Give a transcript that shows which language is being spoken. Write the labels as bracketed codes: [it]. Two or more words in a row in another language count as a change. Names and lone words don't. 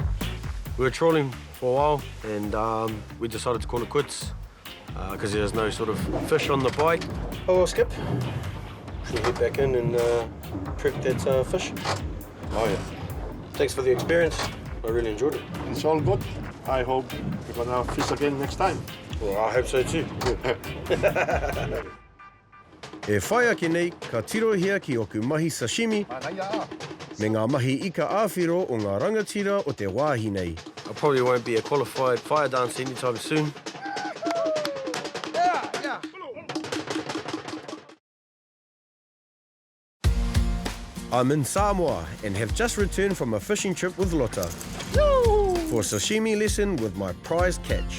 [en] We were trawling for a while, and we decided to call it quits because there's no sort of fish on the bite. Oh, well, Skip. Should we head back in and prep that fish? Oh yeah, Thanks for the experience. I really enjoyed it. it's all good. I hope we're gonna fish again next time. Well, I hope so too. [mi] E whai ake nei, ka tiro hia ki oku mahi sashimi, me ngā mahi ika āwhiro o ngā rangatira o te wāhi nei. [en] I probably won't be a qualified fire dancer anytime soon. I'm in Samoa and have just returned from a fishing trip with Lotta for a sashimi lesson with my prized catch.